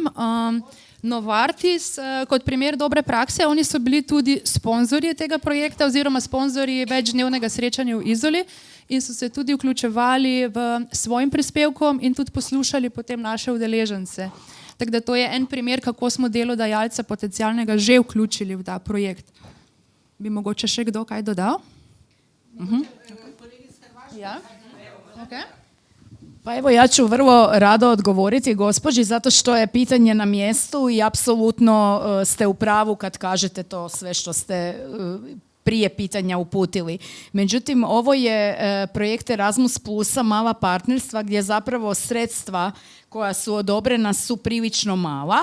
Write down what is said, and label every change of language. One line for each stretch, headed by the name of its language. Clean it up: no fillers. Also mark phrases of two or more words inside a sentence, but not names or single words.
Slovenian: Novartis, kot primer dobre prakse, oni so bili tudi sponzorji tega projekta oziroma sponzorji večdnevnega srečanja v Izoli in so se tudi vključevali v svojim prispevkom in tudi poslušali potem naše udeležence. Tako da to je en primer, kako smo delodajalca potencialnega že vključili v ta projekt. Bi mogoče še kdo kaj dodal? Ja? Okay.
Croatian: Pa evo, ja ću vrlo rado odgovoriti gospođi zato što je pitanje na mjestu i apsolutno ste u pravu kad kažete to sve što ste prije pitanja uputili. Međutim, ovo je projekt Erasmus Plusa, mala partnerstva gdje zapravo sredstva koja su odobrena su prilično mala.